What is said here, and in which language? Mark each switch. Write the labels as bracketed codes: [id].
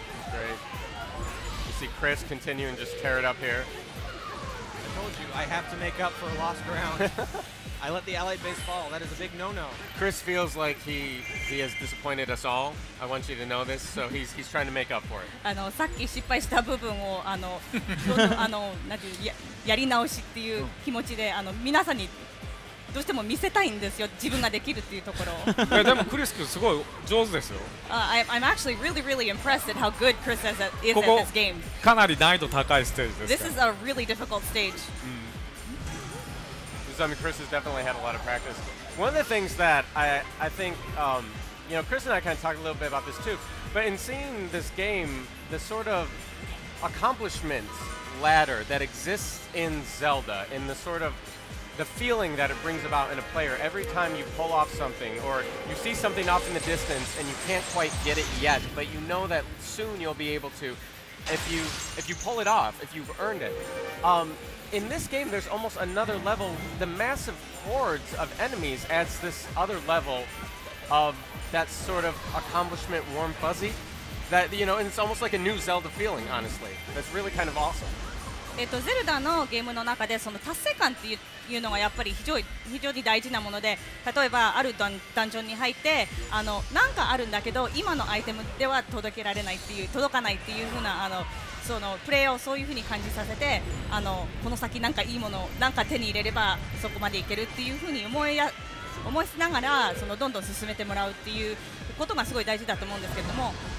[en] Great. You see Chris continue and just tear it up here. I told you, I have to make up for lost ground. I let the allied base fall. That is a big no-no. Chris feels like he has disappointed us all. I want you to know this. So he's trying to make up for it. [ja] さっき失敗した部分をどんどんなんていうやり直しっていう気持ちで皆さんにどうしても見せたいんですよ。自分ができるっていうところを。でもクリス君すごい上手ですよ。 [en] I'm actually really impressed at how good Chris is at this game. [ja] かなり難易度高いステージです。 [en] This is a really difficult stage. I mean, Chris has definitely had a lot of practice. One of the things that I think, Chris and I kind of talked a little bit about this too, but in seeing this game, the sort of accomplishment ladder that exists in Zelda, in the sort of the feeling that it brings about in a player every time you pull off something or you see something off in the distance and you can't quite get it yet, but you know that soon you'll be able to if you pull it off, if you've earned it. In this game, there's almost another level. The massive hordes of enemies adds this other level of that sort of accomplishment warm fuzzy. That, and it's almost like a new Zelda feeling, honestly. That's really kind of awesome. [ja] ゼルダのゲームの中でその達成感っていうのがやっぱり非常に大事なもので、例えばあるダンジョンに入ってなんかあるんだけど今のアイテムでは届かないっていう風なそのプレイヤーをそういう風に感じさせてこの先なんかいいものなんか手に入れればそこまでいけるっていう風に思いながらどんどん進めてもらうっていうことがすごい大事だと思うんですけれども、